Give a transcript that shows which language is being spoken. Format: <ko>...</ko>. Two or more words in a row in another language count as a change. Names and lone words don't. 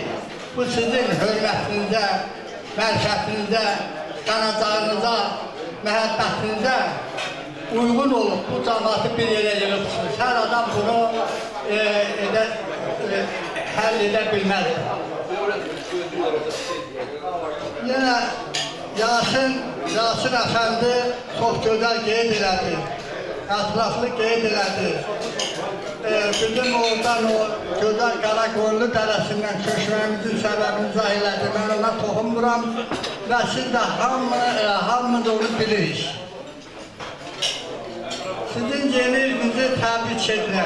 <az>Bu sizin hürmetinizə, mərkətinizə, qanacağınıza, məhəbbətinizə uygun olup bu cəmaatı bir yere yığıpsınız. Her adam bunu həll edə bilməz. Yine Yasin Efendi çok güzel qeyd elədi, ətraflı qeyd elədi. Bizim oradan o güzel Karakoyunlu dərəsindən köçməyimizin səbəbini izah elədi. Ben ona toxunmuram və siz də hamımız onu bilirik. Sizin yeni ilinizi təbrik edirəm.</az>